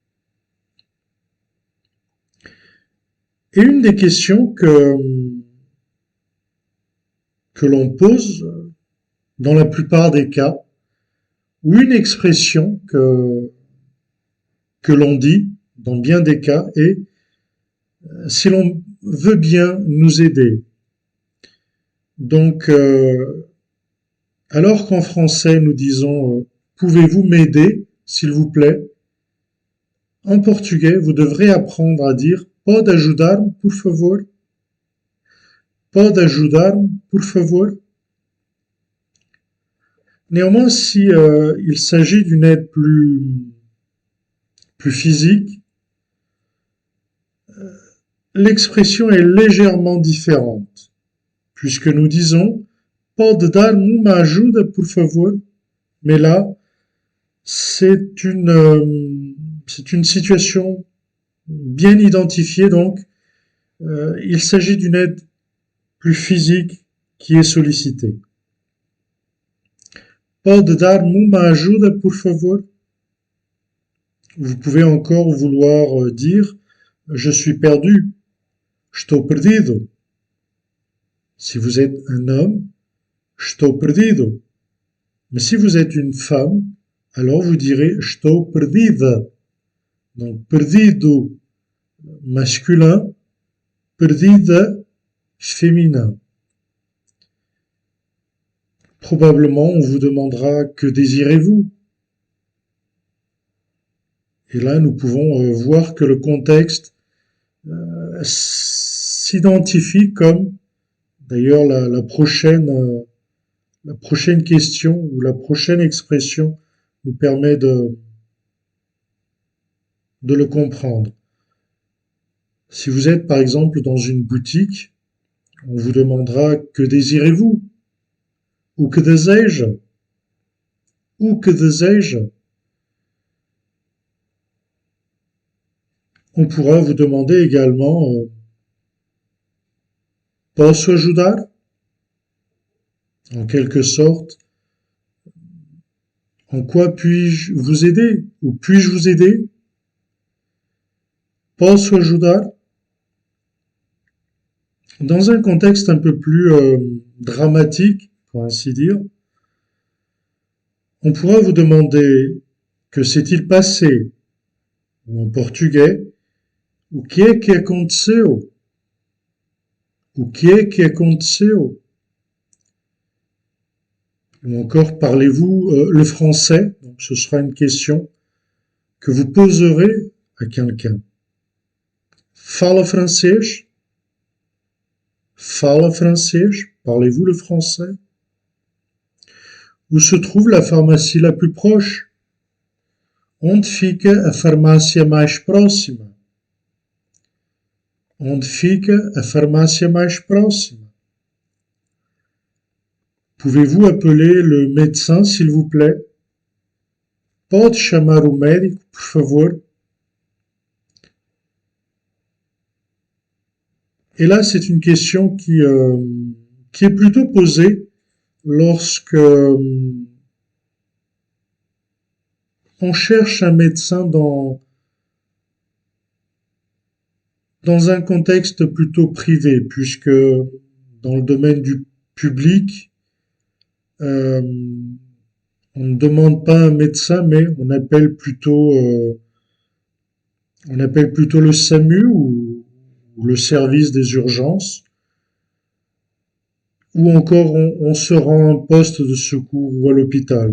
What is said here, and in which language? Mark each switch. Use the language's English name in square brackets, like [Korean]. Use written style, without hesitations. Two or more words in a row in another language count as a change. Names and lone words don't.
[French] Et une des questions que l'on pose dans la plupart des cas, ou une expression que l'on dit dans bien des cas est si l'on veut bien nous aider. Donc, alors qu'en français nous disons pouvez-vous m'aider, s'il vous plaît, en portugais vous devrez apprendre à dire [Portuguese] pode ajudar-me, por favor. Pode ajudar-me, por favor. [French] Néanmoins, si il s'agit d'une aide plus physique, l'expression est légèrement différente, puisque nous disons [Portuguese] pode dar-me uma ajuda, por favor. [French] Mais là, c'est une situation bien identifiée, donc il s'agit d'une aide plus physique qui est sollicitée. [Portuguese] Pode dar-me uma ajuda, por favor. [French] Vous pouvez encore vouloir dire je suis perdu, [Portuguese] estou perdido. [French] Si vous êtes un homme, [Portuguese] estou perdido. [French] Mais si vous êtes une femme, alors vous direz [Portuguese] estou perdida. [French] Donc perdido masculin, perdida féminin. Probablement, on vous demandera que désirez-vous. Et là, nous pouvons voir que le contexte s'identifie comme, d'ailleurs, la prochaine question ou la prochaine expression nous permet de le comprendre. Si vous êtes, par exemple, dans une boutique, on vous demandera que désirez-vous? [Portuguese] O que deseja? O que deseja? [French] On pourra vous demander également [Portuguese] posso ajudar? [French] En quelque sorte, en quoi puis-je vous aider? Ou puis-je vous aider? [Portuguese] Posso ajudar? [French] Dans un contexte un peu plus dramatique, pour ainsi dire, on pourra vous demander que s'est-il passé, ou en portugais, [Portuguese] o que é que aconteceu? O que é que aconteceu? [French] Ou encore, parlez-vous le français? Donc, ce sera une question que vous poserez à quelqu'un. [Portuguese] Fala francês? Fala francês? [French] Parlez-vous le français? Où se trouve la pharmacie la plus proche? [Portuguese] Onde fica a farmácia mais próxima? Onde fica a farmácia mais próxima? [French] Pouvez-vous appeler le médecin, s'il vous plaît? [Portuguese] Pode chamar o médico, por favor? [French] Et là, c'est une question qui est plutôt posée lorsque on cherche un médecin dans un contexte plutôt privé, puisque dans le domaine du public, euh, on ne demande pas un médecin, mais on appelle plutôt le SAMU ou le service des urgences, ou encore on se rend à un poste de secours ou à l'hôpital.